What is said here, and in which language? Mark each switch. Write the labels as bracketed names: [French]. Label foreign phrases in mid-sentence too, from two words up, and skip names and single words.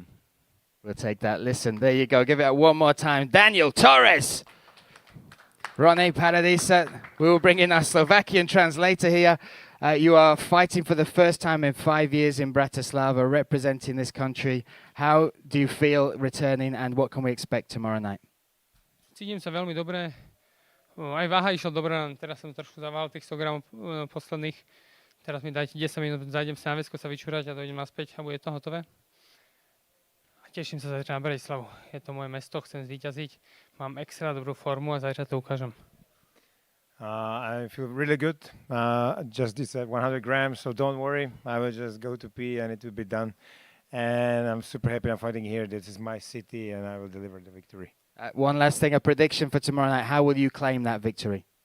[English] We'll take that. Listen, there you go. Give it one more time. Daniel Torres. Ronnie Paradisa. We will bring in our Slovakian translator here. You are fighting for the first time in 5 years in Bratislava, representing this country. How do you feel returning, and what can we expect tomorrow night? [Slovak] Cítim sa veľmi dobre. Aj váha išla dobre, teraz som trošku zaváhal tých 100 gramov posledných. Teraz mi dajte 10 minút, zajdem sa na vesko sa vyčúrať a dojdem naspäť a bude to hotové. Teším sa zajtra na Bratislavu. Je to moje mesto, chcem zvíťaziť. Mám extra dobrú formu a zajtra to ukážem. [English] I feel really good. Just this 100 grams, so don't worry. I will just go to pee and it will be done. And I'm super happy I'm fighting here. This is my city and I will deliver the victory. One last thing, a prediction for tomorrow night. How will you claim that victory?